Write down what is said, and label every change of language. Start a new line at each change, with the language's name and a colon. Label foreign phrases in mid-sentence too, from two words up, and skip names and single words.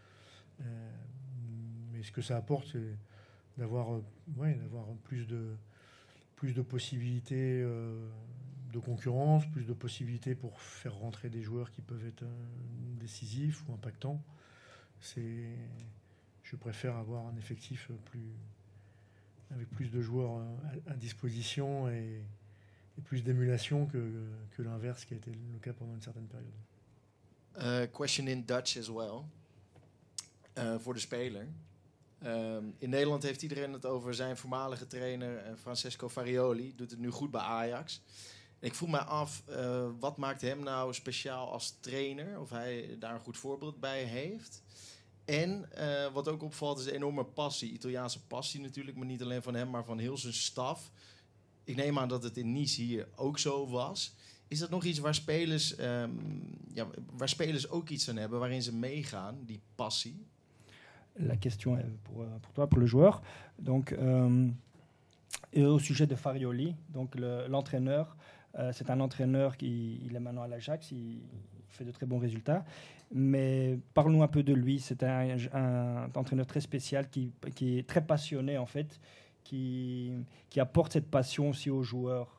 French: Mais ce que ça apporte, c'est d'avoir plus de possibilités de concurrence, plus de possibilités pour faire rentrer des joueurs qui peuvent être décisifs ou impactants. Je préfère avoir un effectif avec plus de joueurs à disposition et plus d'émulation que l'inverse qui a été le cas pendant une certaine période.
English: Question in Dutch as well.
Dutch: Voor de speler. In Nederland heeft iedereen het over zijn voormalige trainer Francesco Farioli. Doet het nu goed bij Ajax. Ik vroeg mij af, wat maakt hem nou speciaal als trainer? Of hij daar een goed voorbeeld bij heeft? En wat ook opvalt is de enorme passie. Italiaanse passie natuurlijk, maar niet alleen van hem, maar van heel zijn staf. Ik neem aan dat het in Nice hier ook zo was. Is dat nog iets waar spelers ook iets aan hebben, waarin ze meegaan, die passie?
French: La question est pour toi, pour le joueur. Donc, et au sujet de Farioli, donc l'entraîneur, c'est un entraîneur il est maintenant à l'Ajax, il fait de très bons résultats. Mais parlons un peu de lui. C'est un entraîneur très spécial qui est très passionné en fait, qui apporte cette passion aussi aux joueurs.